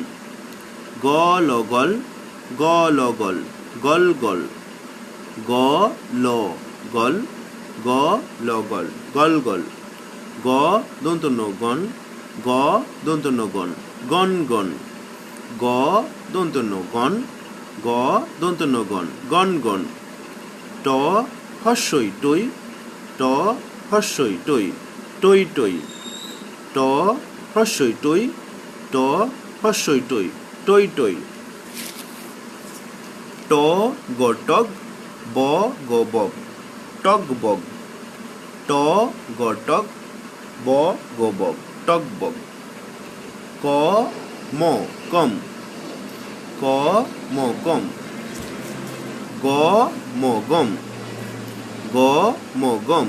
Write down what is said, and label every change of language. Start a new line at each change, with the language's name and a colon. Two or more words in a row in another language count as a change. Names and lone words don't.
Bangla: গ ল গল, গ ল গল, গল গল। গ ল গল, গ ল গল, গল গল। গ দন্ত ন গন, গ দন্ত ন গন, গন গন। গ দন্ত ন গন, গ দন্ত ন গন, গন গন। ট হস্যই টই, ট হস্যই টই, টই টই। ট হস্যই টই, ট হস্যই টই, টই টই। ট গ টগ, ব গ বগ, টগ বগ। ট গ টগ, ব গ বগ, টগ বগ। ক ম কম, ক ম কম, গ ম গম, গ ম গম।